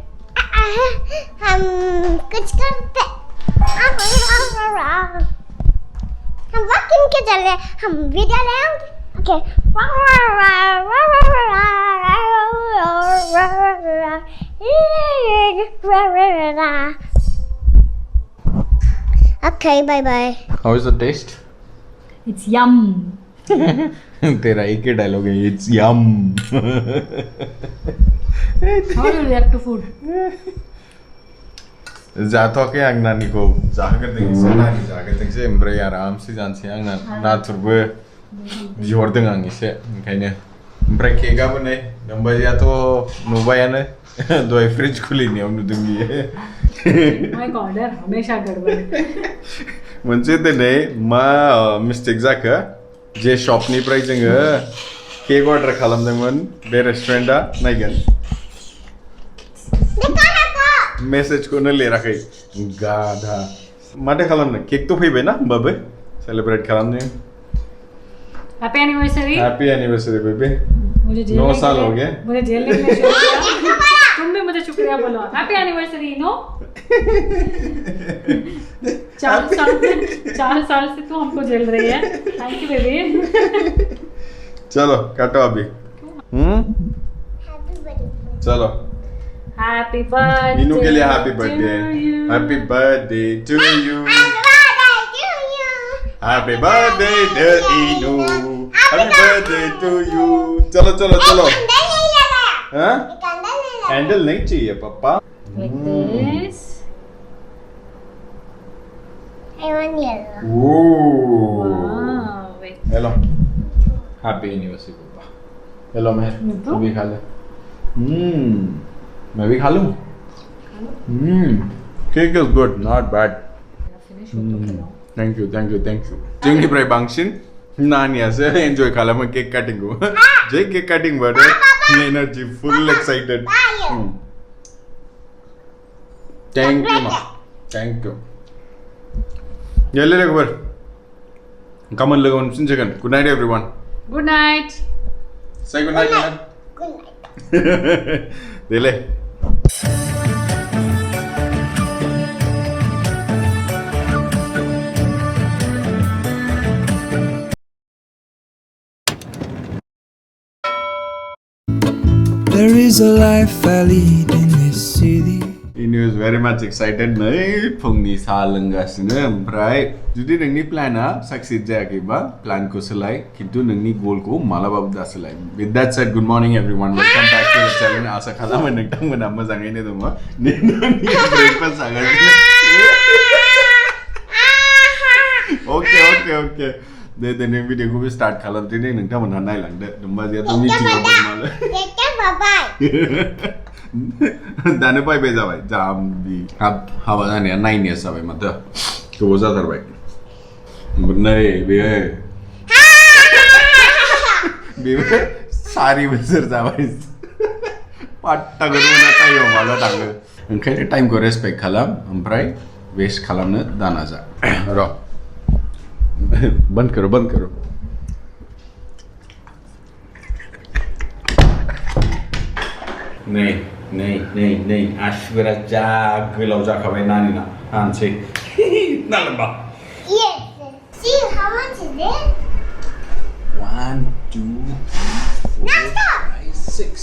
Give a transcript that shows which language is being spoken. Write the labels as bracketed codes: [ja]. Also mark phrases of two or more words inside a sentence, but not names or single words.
[hi] हम कुछ करते हम वॉकिंग के चल रहे हम वीडियो ले [en] okay okay bye bye how is the taste it's yum [hi] तेरा एक ही डायलॉग है [en] it's yum how do you react to food [brx] जाथ'वाखै आं नानिखौ जाहोग्रोदों नानि जाग्रोथोंसै ओमफ्राय आरामसे जानोसै आंना नाथुरबो बिहरदों आं एसे ओंखायनो ओमफ्राय केकआबो नै नोमबाजैयाथ' नुबायानो दहाय फ्रिज खुलिनायाव नुदों बियो [en] my god [hi] यार हमेशा गड़बड़ [brx] मोनसे दिनै मा मिस्टेक जाखो जे शपनिफ्राय जोङो [en] cake order [brx] खालामदोंमोन बे रेस्टुरेन्टआ नायगोन मेसेजखौनो लिराखै गाधा माथो खालामनो केकथ' फैबायना होमबाबो सेलिब्रेट खालामनो [en] happy anniversary बेबी [hi] मुझे जेल 9 साल हो गए मुझे जेल में तुम भी मुझे शुक्रिया बोलो [en] happy anniversary [hi] नो 4 साल से तू हमको झेल रही है [en] thank you baby [hi] चलो काटो अभी चलो [en] happy birthday [hi] इनू के लिए [en] happy birthday to you happy birthday to Inu happy birthday to you [hi] चलो चलो चलो हाँ कैंडल नहीं चाहिए पापा [en] like this I want yellow Ooh. wow wait [hi] हेलो [en] happy anniversary [hi] पापा हेलो मैं तू भी खा ले मैं भी खा लूं [en] cake is good not bad finish thank you [brx] जोंनिफ्राय बांसिन नानियासो एन्जय खालामो केक काटिंखौ जे केक काटिं बादो [en] energy full excited thank you [brx] मा [en] thank you [brx] गेले लोगोफोर गाबोन लोगो मोनफिनसिगोन [en] good night everyone good night say good night good night [brx] देले [en] There is a life I lead in this city. Inu is very much excited [brx] नै फुंनि साहा लोंगासिनो ओमफ्राय जुदि नोंनि प्लाना सक्सेस जायाखैबा प्लानखौ सोलाय खिन्थु नोंनि गोलखौ मालाबाबो दासोलाय [en] with that said good morning everyone welcome back to the channel [brx] आशा खालामो नोंथांमोना मोजाङैनो दङ ब्रेकफास्ट जागासिनो ओके दे दिनै भिडिअखौबो स्टार्ट खालामदिनि नोंथांमोनहा नायलांदो नोमबाजैयाथ' मिथिङाव दंमारो दानो बायबाय जाबाय जाम्बि हाबा जानाया 9 years जाबाय माथो गोबाव जाथारबाय नै बेबो 4 बोसोर जाबाय पाट्टाखौनो मोना टाइमाव माला थाङो ओंखायनो टाइमखौ रेसपेक्ट खालाम ओमफ्राय वेस्ट खालामनो दाना जा र' [hi] बंद करो [brx] नै आसिफोरा जा गोलाव जाखाबाय नानिना हानसै ना लम्बा [en] yes see how much is it 1 2 3 4 5 6